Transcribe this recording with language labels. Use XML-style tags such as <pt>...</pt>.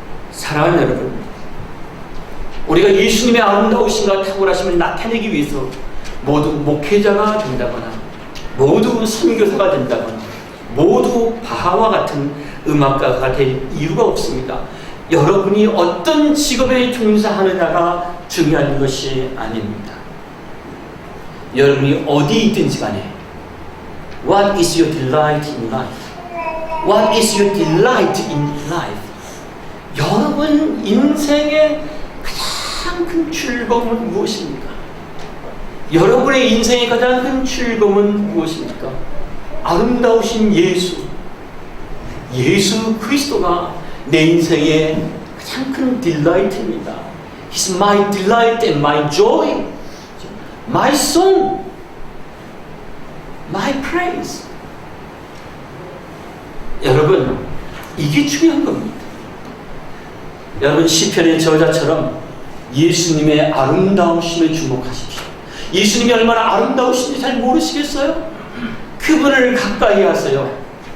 <ko>사랑하는 여러분, 우리가 예수님의 아름다우심과 탁월하심을 나타내기 위해서 모두 목회자가 된다거나, 모두 선교사가 된다거나, 모두 바하와 같은 음악가가 될 이유가 없습니다. 여러분이 어떤 직업에 종사하느냐가 중요한 것이 아닙니다. 여러분이 어디 있든지 간에</ko> <en>What is your delight in life? What is your delight in life?</en> <ko>여러분 인생의 가장 큰 즐거움은 무엇입니까? 여러분의 인생의 가장 큰 즐거움은 무엇입니까? 아름다우신 예수 그리스도가 내 인생의 가장 큰 딜라이트입니다.</ko> <en>He's my delight and my joy, my song, my praise.</en> <ko>여러분, 이게 중요한 겁니다. 여러분, 시편의 저자처럼 예수님의 아름다우심에 주목하십시오. 예수님이 얼마나 아름다우신지 잘 모르시겠어요? 그분을 가까이 하세요.</ko>